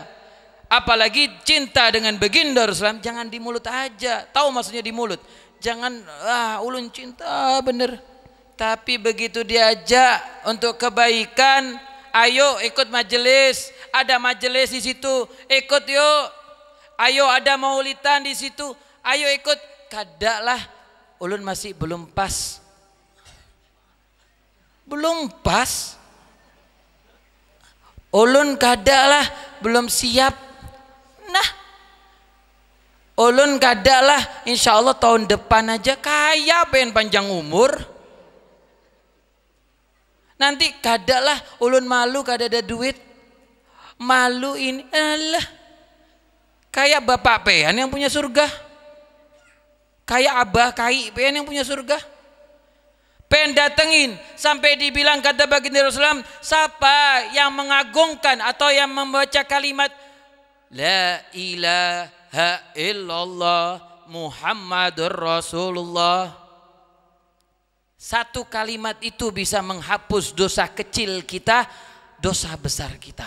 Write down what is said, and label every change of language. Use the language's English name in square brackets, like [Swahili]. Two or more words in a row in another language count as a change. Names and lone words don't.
[Indonesian] Apalagi cinta dengan baginda Rasulullah jangan di mulut aja. Tahu maksudnya di mulut? Jangan ulun cinta bener. Tapi begitu diajak untuk kebaikan, ayo ikut majelis. Ada majelis di situ, ikut yuk. Ayo ada maulidan di situ, ayo ikut. Kadaklah ulun masih belum pas. Belum pas. Ulun kadaklah belum siap. Nah, ulun kadaklah [Arabic] إن شاء الله [Indonesian] tahun depan aja kaya pengen panjang umur. Nanti kadaklah ulun malu kada ada duit. Malu ini alah. Kayak bapak pean yang punya surga. Kayak abah kai pean yang punya surga. Pengen datengin sampai dibilang kata baginda Rasulullah, siapa yang mengagungkan atau yang membaca kalimat [Arabic] لا إله إلا الله محمد رسول الله, [Indonesian] satu kalimat itu bisa menghapus dosa kecil kita, dosa besar kita.